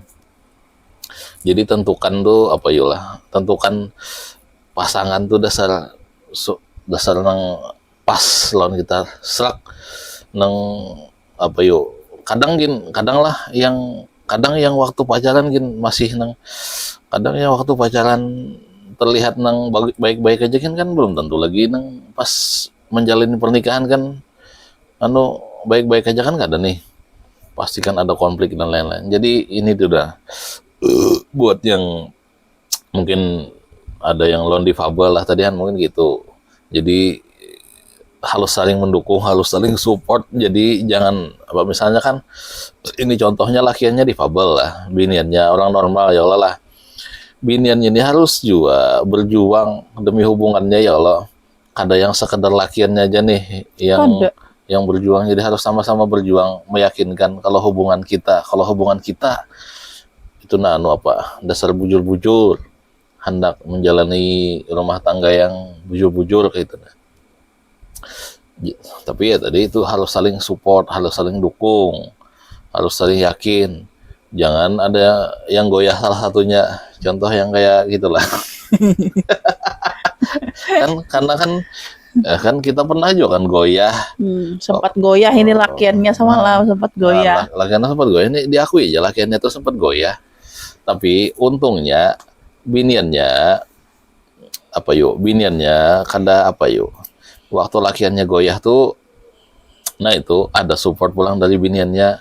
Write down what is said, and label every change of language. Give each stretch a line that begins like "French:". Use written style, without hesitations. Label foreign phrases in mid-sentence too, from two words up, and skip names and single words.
Indonesian: Jadi tentukan tuh tentukan pasangan tuh dasar pas lawan kita serak kadang lah yang kadang yang waktu pacaran gin masih nang, kadang yang waktu pacaran terlihat nang baik-baik aja kan belum tentu lagi nang pas menjalani pernikahan kan anu baik-baik aja kan nggak ada nih, pasti kan ada konflik dan lain-lain. Jadi ini tuh udah buat yang mungkin ada yang lone difabel lah tadi kan mungkin gitu. Jadi harus saling mendukung, harus saling support.
Banjar: Jadi jangan apa misalnya kan ini contohnya lakiannya difabel lah, biniannya orang normal ya Allah lah. Biniannya ini harus juga berjuang demi hubungannya ya Allah. Ada yang sekedar lakiannya aja nih
Indonesian: Ada.
Banjar: yang berjuang, jadi harus sama-sama berjuang meyakinkan kalau hubungan kita itu nah anu apa dasar bujur-bujur hendak menjalani rumah tangga yang bujur-bujur kayak gitu.
Indonesian: Tapi ya tadi itu harus saling support, harus saling dukung, harus saling yakin. Jangan ada yang goyah salah satunya. Contoh yang kayak gitulah. Kan karena kan kita pernah juga kan goyah.
Banjar: Sempat goyah ini lakiannya sama lah sempat goyah. Lakiannya sempat goyah, ini diakui aja lakiannya tuh sempat goyah. Tapi untungnya biniannya biniannya kada apa yuk. Waktu lakiannya goyah tuh, nah itu ada support pulang dari biniannya.